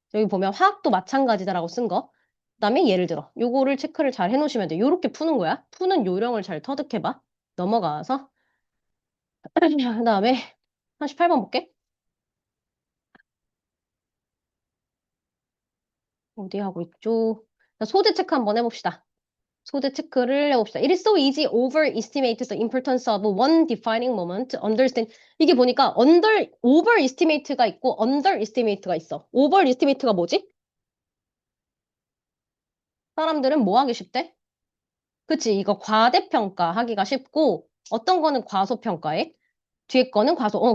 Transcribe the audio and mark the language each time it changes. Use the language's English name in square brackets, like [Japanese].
[Korean] 여기 보면 화학도 마찬가지다라고 쓴 거. 그다음에 예를 들어 요거를 체크를 잘 해놓으시면 돼. 요렇게 푸는 거야. 푸는 요령을 잘 터득해봐. 넘어가서 그다음에 38번 볼게. 어디 하고 있죠? 자, 소재 체크 한번 해봅시다. 소재 체크를 해봅시다. [English] It is so easy overestimate the importance of one defining moment. Understand. [Korean] 이게 보니까 overestimate가 있고 underestimate가 있어. overestimate가 뭐지? 사람들은 뭐 하기 쉽대? 그치? 이거 과대평가 하기가 쉽고 어떤 거는 과소평가해? 뒤에 거는 과소.